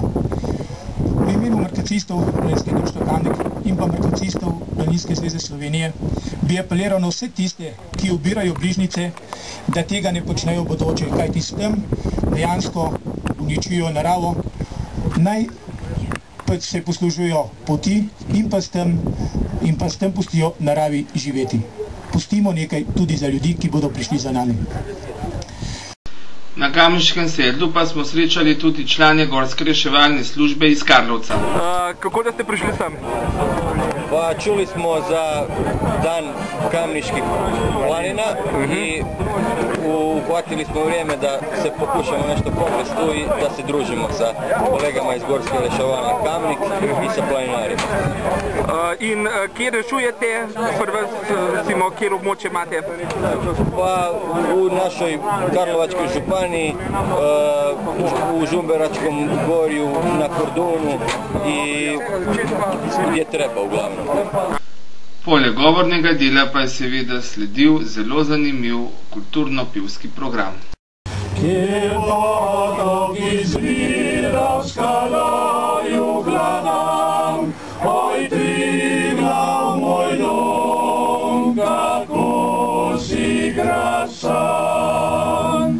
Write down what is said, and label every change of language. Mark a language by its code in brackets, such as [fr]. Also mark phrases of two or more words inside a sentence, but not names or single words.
[sl] V imenu markacistov Planinskega društva Kamnik in pa markacistov Planinske zveze Slovenije bi apeliral na vse tiste, ki obirajo bližnjice, da tega ne počnejo v bodoče, kajti s tem dejansko uničujo naravo, naj se poslužujo poti in pa s tem pustijo naravi živeti. Pustimo nekaj tudi za ljudi, ki bodo prišli za nami. Na Kamniškem sedlu pa smo srečali tudi člane Gorske reševalne službe iz Karlovca. Kako da ste prišli sem? [hr] Pa čuli smo za dan Kamniških planina i uhvatili smo vrijeme da se pokušamo nešto popres tu i da se družimo sa kolegama iz Gorske reševalne Kamnik i sa planinarima. [sl] In kje rešujete? Prvo, recimo, kje območje imate? [hr] Pa u našoj Karlovačkoj županiji, u Žumberačkom gorju, na Kordunu i gdje treba uglavnom. [sl] Poleg govornega dela pa je seveda sledil zelo zanimiv kulturno-pivski program. Kje vodo izvira v skalaju glanam, oj Triglav moj dom, kako si krasan.